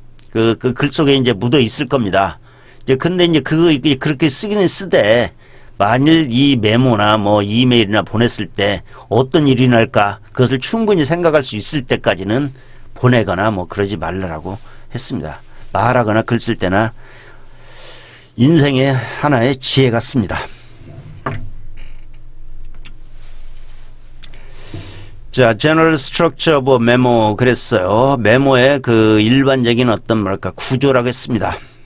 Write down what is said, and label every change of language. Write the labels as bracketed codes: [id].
[ko] 그 글 속에 이제 묻어 있을 겁니다. 이제 근데 이제 그렇게 쓰기는 쓰되 만일 이 메모나 뭐 이메일이나 보냈을 때 어떤 일이 날까 그것을 충분히 생각할 수 있을 때까지는 보내거나 뭐 그러지 말라고 했습니다. 말하거나 글 쓸 때나 인생의 하나의 지혜 같습니다. [en] 자, general structure of a memo [ko] 그랬어요. 메모의 그 일반적인 어떤 뭐랄까 구조라고 했습니다.